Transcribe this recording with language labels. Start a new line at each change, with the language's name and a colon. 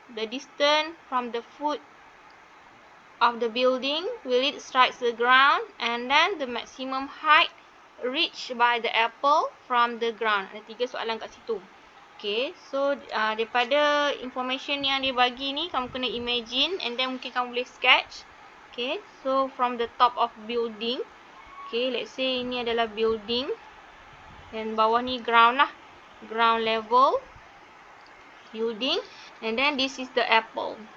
English: The distance from the foot of the building will it strike the ground, and then the maximum height reached by the apple from the ground.
Malay: Ada 3 soalan kat situ. Okay, so daripada information yang dia bagi ni, kamu kena imagine and then mungkin kamu boleh sketch.
English: Okay, so from the top of building. Okay, let's say
Malay: ini adalah building dan bawah ni ground lah.
English: Ground level building, and then this is the apple.